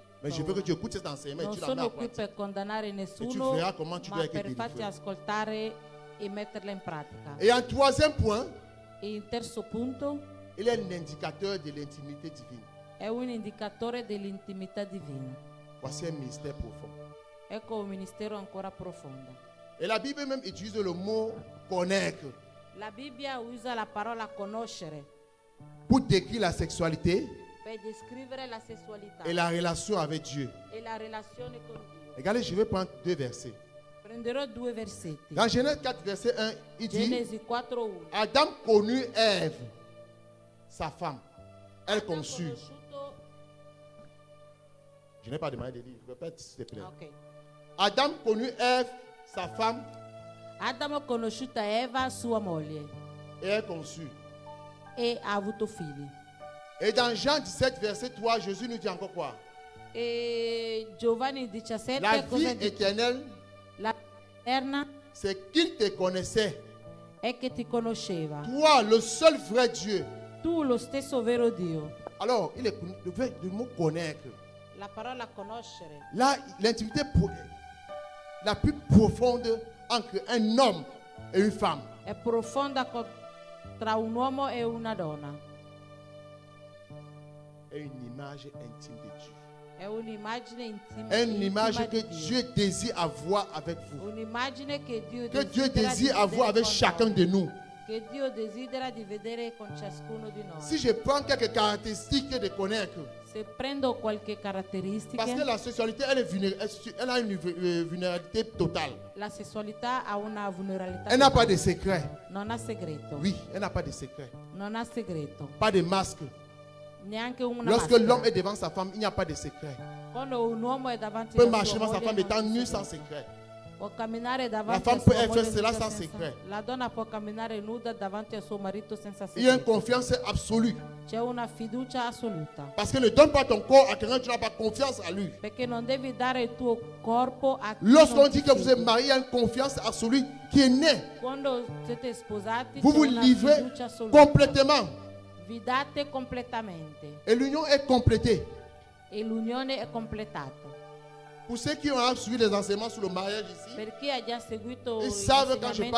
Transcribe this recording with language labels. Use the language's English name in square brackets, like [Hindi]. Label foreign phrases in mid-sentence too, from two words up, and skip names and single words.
[French] mais je veux que [Italian] paura. [French] tu écoutes cet enseignement et [Italian] Non [French] tu l'amènes à [Italian] sono qui [French] pratique. [Italian] per condannare nessuno, [French] tu verras comment tu dois [Italian] ma [French] être [Italian] per farti [French] délivré. [Italian] ascoltare e metterla in pratica. [French] Et en troisième point, [Italian] E il terzo punto [French] il est un indicateur de l'intimité divine. [Italian] è un indicatore dell'intimità divina. [French] Voici un mystère profond. [Italian] Ecco un ministero ancora profondo. [French] Et la Bible même utilise le mot connaître [Italian] La Bibbia usa la parola conoscere [French] pour décrire la sexualité [Italian] per descrivere la sessualità [French] et la relation avec Dieu. [Italian] e la relazione con Dio. [French] Regardez, je vais prendre deux versets. [Italian] Prenderò due versetti. [French] Dans Genèse 4, verset 1, il dit [Italian] Genesi 4:1. [French] Adam connut Ève, sa femme. Elle conçut. [Italian] Conosciuto- [French] Je n'ai pas demandé de lire. Répète, s'il te plaît. Ok. Adam connut Ève, sa femme, [Italian] Adamo ha conosciuto Eva, sua moglie, [French] et elle conçut. [Italian] e ha avuto figli. [French] Et dans Jean 17, verset 3, Jésus nous dit encore quoi? [Italian] E Giovanni 17 [French] La [Italian] cosa [French] vie [Italian] dice? [French] éternelle, [Italian] La eterna [French] c'est qu'il te connaissait. [Italian] è che ti conosceva, [French] Toi, le seul vrai Dieu. [Italian] tu lo stesso vero Dio. [French] Alors, il est le mot connaître. [Italian] La parola conoscere [French] Là, l'intimité la plus profonde entre un homme et une femme. [Italian] è profonda tra un uomo e una donna. [French] Est une image intime de Dieu. [Italian] È un'immagine [French] Une image [Italian] intima [French] que [Italian] di Dio. [French] Dieu désire avoir avec vous. [Italian] Un'immagine che Dio [French] Que Dieu [Italian] desidera di [French] désire avoir [Italian] vedere [French] avec [Italian] con [French] chacun [Italian] noi. [French] de nous. [Italian] Che Dio desidera di vedere con ciascuno di noi. [French] Si je prends quelques caractéristiques de connaître, [Italian] Se prendo qualche [French] parce que [Italian] caratteristica, [French] la sexualité, elle a une vulnérabilité totale. [Italian] la sessualità ha una vulnerabilità. [French] Elle n'a pas [Italian] totale. [French] de secret. [Italian] Non ha segreto. [French] Oui, elle n'a pas de secret. [Italian] Non ha segreto. [French] Pas de masque. [Italian] Neanche una [French] Lorsque [Italian] maschera. [French] l'homme est devant sa femme, il n'y a pas de secret. [Italian] Quando un uomo è davanti [French] Il peut [Italian] alla [French] marcher [Italian] sua [French] devant sa [Italian] moglie, [French] femme étant [Italian] non [French] nu [Italian] c'è [French] sans [Italian] segreto. [French] secret. [Italian] Può camminare davanti [French] femme [Italian] a sua [French] peut [Italian] moglie [French] faire cela [Italian] nuda [French] sans [Italian] senza- [French] secret. [Italian] La donna può camminare nuda davanti a suo marito senza [French] Il y a une [Italian] segreto. [French] confiance absolue. [Italian] C'è una fiducia assoluta. [French] Parce que ne donne pas ton corps à quelqu'un, tu n'as pas confiance à lui. [Italian] Perché non devi dare il tuo corpo a chi [French] Lorsqu'on [Italian] non ti [French] dit que vous êtes [Italian] fidi. [French] marié, il y a une confiance absolue qui est née. [Italian] Quando siete sposati [French] Vous [Italian] c'è [French] vous [Italian] una [French] livrez [Italian] fiducia assoluta. [French] complètement. [Italian] Vi date completamente Et l'union est complétée. e l'unione è completata. [French] Pour ceux qui ont suivi les enseignements sur le mariage ici, [Italian] Per chi ha già seguito [French] ils savent quand je [Italian] l'insegnamento